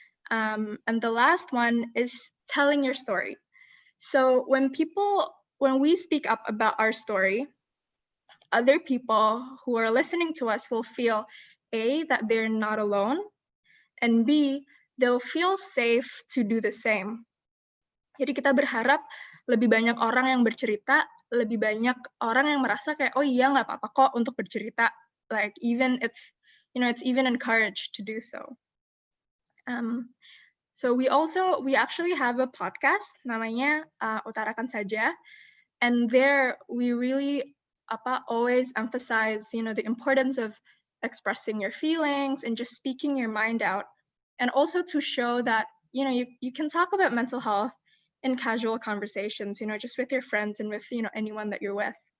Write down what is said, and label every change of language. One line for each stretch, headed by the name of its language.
English: And the last one is telling your story. So when we speak up about our story, other people who are listening to us will feel A, that they're not alone, and B, they'll feel safe to do the same.
Indonesian: Jadi kita berharap lebih banyak orang yang bercerita, lebih banyak orang yang merasa kayak, oh iya nggak apa-apa kok untuk bercerita.
English: Like even it's even encouraged to do so. So we actually have a podcast namanya Utarakan Saja, and there we really always emphasize the importance of expressing your feelings and just speaking your mind out, and also to show that you can talk about mental health in casual conversations, just with your friends and with anyone that you're with.